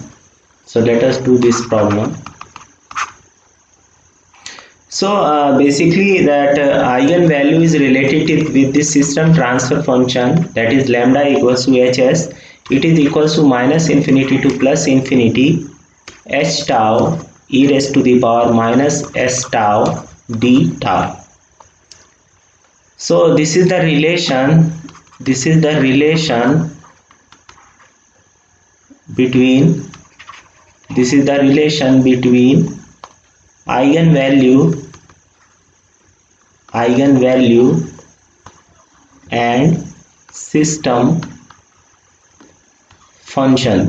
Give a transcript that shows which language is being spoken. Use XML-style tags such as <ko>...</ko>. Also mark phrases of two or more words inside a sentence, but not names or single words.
<en>So let us do this problem. So basically that eigenvalue is related with this system transfer function, that is lambda equals to hs. It is equals to minus infinity to plus infinity h tau e raised to the power minus s tau d tau. So this is the relation between eigenvalue and system function.</en>